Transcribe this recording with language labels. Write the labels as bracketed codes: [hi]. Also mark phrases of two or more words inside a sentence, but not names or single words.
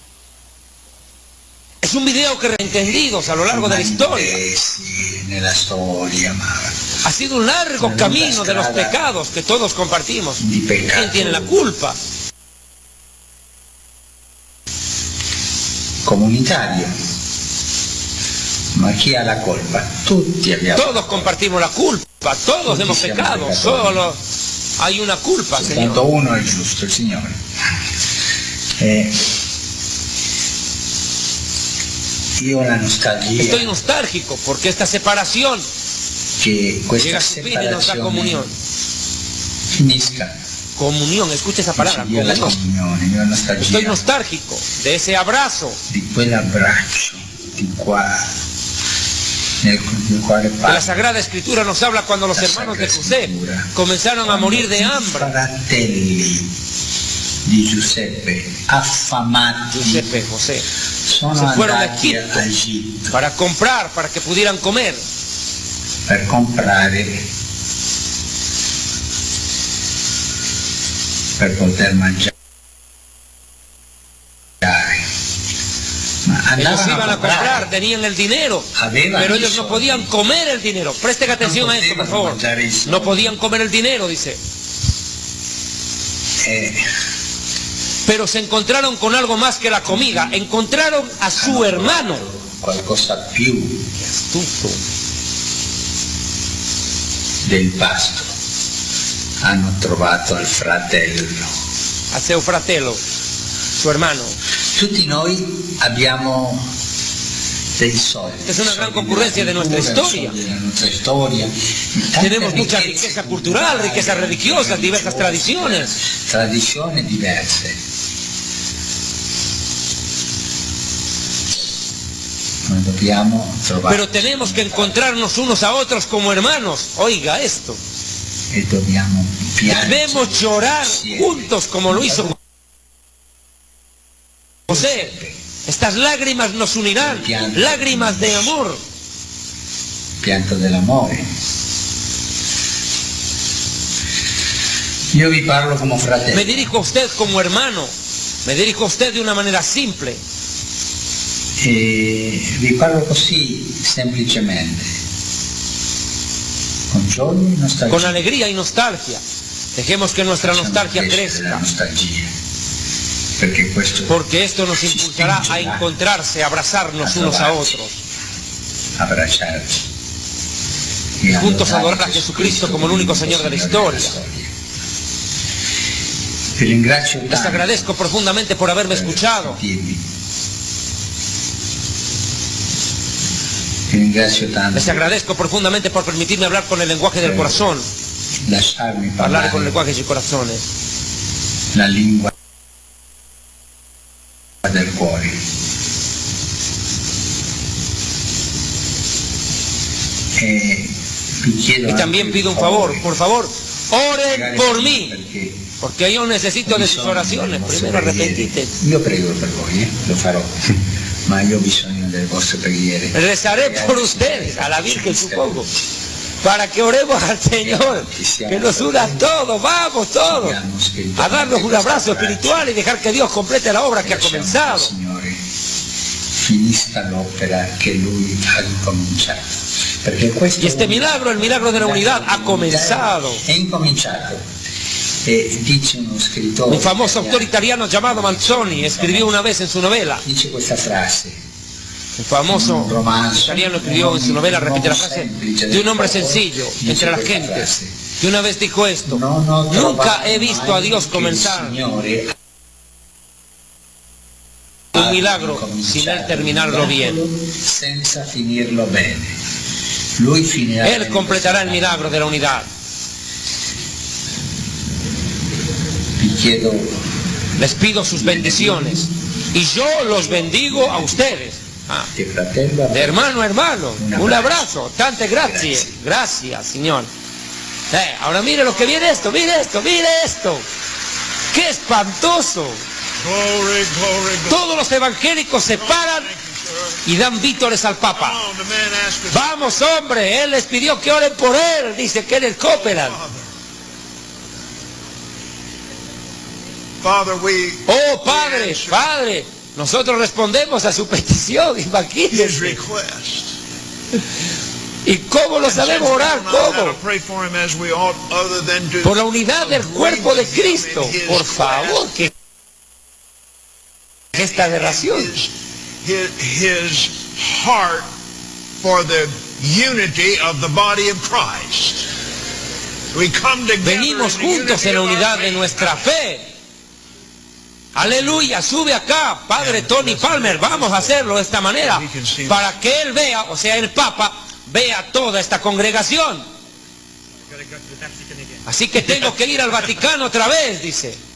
[es] Es un video que entendidos a lo largo de la historia. Ha sido un largo camino de los pecados que todos compartimos. ¿Quién tiene la culpa? Comunitario. [it] Ma chi ha la colpa? Tutti abbiamo. [es] Todos compartimos la culpa. Todos hemos pecado, solo hay una culpa, Señor. [it] Soltanto uno è giusto, il Signore. Io ho la nostalgia [es] Estoy nostálgico porque esta separación [it] che questa [es] llega a su fin y nos da [it] separazione [es] comunión. [it] finisca. [es] Comunión, escucha esa palabra, [it] Io ho la [es] comunión. [it] comunione, io ho la [es] Estoy [it] nostalgia [es] nostálgico de ese abrazo, [it] di quell'abbraccio nel quale [es] que la Sagrada Escritura nos habla cuando los hermanos de José comenzaron a morir de hambre. [it] fratelli di Giuseppe affamati Giuseppe, José, sono [es] se fueron a [it] andati [es] Egipto [it] a Egitto [es] para comprar, para que pudieran comer. [it] per comprare, per poter mangiare. Ma [es] Ellos [it] andavano [es] iban a comprar, tenían el dinero, pero ellos no podían comer el dinero. Presten atención a esto, por favor. No podían comer el dinero, dice. Pero se encontraron con algo más que la comida. Encontraron a su hermano. [it] Qualcosa più Astuto. del pasto. Hanno trovato al fratello. A seu fratello, [es] su hermano. [it] Tutti noi abbiamo dei soldi. [es] Es una gran concurrencia de nuestra historia. Tenemos mucha riqueza cultural, riqueza religiosa, diversas tradiciones. [it] Tradizioni diverse. Noi dobbiamo trovare [es] Pero tenemos que encontrarnos unos a otros como hermanos. Oiga esto. [it] e dobbiamo piangere. [es] Debemos llorar juntos como lo hizo José. Estas lágrimas nos unirán, lágrimas de amor. [it] Pianto dell'amore. Io vi parlo come fratello. [es] Me dirijo a usted como hermano, me dirijo a usted de una manera simple. [it] E vi parlo così semplicemente, con gioia e nostalgia. [es] Con alegría y nostalgia. Dejemos que nuestra nostalgia [it] La [es] crezca, [it] nostalgia, perché questo [es] porque esto nos impulsará a encontrarse, a abrazarnos unos a otros [it] abbracciarci [es] y juntos adorar a Jesucristo como el único Señor de la historia. [it] Vi ringrazio [es] Les [it] tanto [es] agradezco profundamente por haberme escuchado. [it] Vi ringrazio tanto [es] Les agradezco profundamente por permitirme hablar con el lenguaje del corazón, [it] lasciarmi [es] hablar [it] parlare [es] con el lenguaje de corazones. [it] la lingua del cuore. Vi chiedo [es] Y también [it] anche [es] pido un favor, por favor, oren por mí, porque yo necesito de sus oraciones. Primero arrepentite. [it] Io prego per voi, lo farò, ma io ho bisogno delle vostre preghiere. [es] Rezaré por ustedes, a la Virgen supongo, para que oremos al Señor, que nos una a todos, vamos todos, a darnos un abrazo espiritual y dejar que Dios complete la obra que ha comenzado. [it] Signore, finisca l'opera che Lui ha incominciato. Perché questo [es] Y este milagro, el milagro de la unidad, ha comenzado. [it] è incominciato. E dice uno scrittore, [es] Un famoso autor italiano llamado Manzoni escribió una vez en su novela, [it] dice questa frase, [es] un famoso italiano escribió en su novela, repite la frase, de un hombre sencillo entre las gentes, que una vez dijo esto: nunca he visto a Dios comenzar un milagro sin él terminarlo bien. [it] senza finirlo bene. Lui finirà [es] Él completará el milagro de la unidad. [it] Vi chiedo [es] Les pido sus bendiciones y yo los bendigo a ustedes. [it] di fratello [es] De hermano a hermano, un abrazo, tante gracias, gracias Señor. Ahora mire lo que viene esto, mire esto, mire esto. ¡Qué espantoso! [en] Glory, glory, glory. [es] Todos los evangélicos se paran y dan vítores al Papa. [en] Come on, the man asked us, [es] Vamos hombre, él les pidió que oren por él, dice Kenneth Copeland. [en] Father, [es] Oh Padre, Padre, nosotros respondemos a su petición, [en] his [es] imagínense. [en] request. [es] ¿Y cómo lo sabemos orar? ¿Cómo? Por la unidad del cuerpo de Cristo. Por favor, que esta aberración. [en] His heart for the unity of the body of Christ. [es] Venimos juntos en la unidad de nuestra fe. Aleluya, sube acá, Padre Tony Palmer, vamos a hacerlo de esta manera, para que él vea, o sea, el Papa, vea toda esta congregación. Así que tengo que ir al Vaticano otra vez, dice.